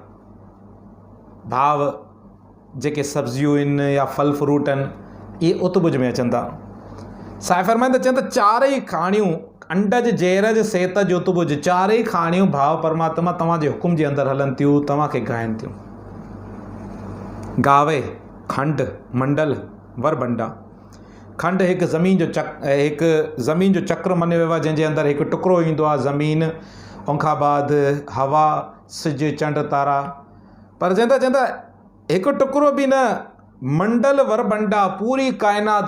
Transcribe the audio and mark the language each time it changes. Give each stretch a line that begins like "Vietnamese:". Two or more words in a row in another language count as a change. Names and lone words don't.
Sindhi: भाव जेके सब्जियूं आहिनि या फल फ्रूट आहिनि, इहे उतबुज में अचनि था। साईं फरमाईंदा, चवनि त 4 खाणियूं, अंडज, जेरज, सेतज, उतबुज, 4 खाणियूं भाव परमात्मा तव्हांजे हुकुम जे अंदरि हलनि थियूं, तव्हांखे ॻाइनि थियूं।
Punjabi: ਗਾਵੇ, ਖੰਡ, ਮੰਡਲ, ਵਰਭੰਡਾ।
Sindhi: खंड हिकु ज़मीन जो चक्र मञियो वियो आहे, जंहिंजे अंदरि हिकु टुकड़ो ईंदो आहे ज़मीन, उनखां बाद हवा, सिज, चंड, तारा। पर चवंदा हिकु टुकड़ो बि न, मंडल, वरबंडा, पूरी काइनात।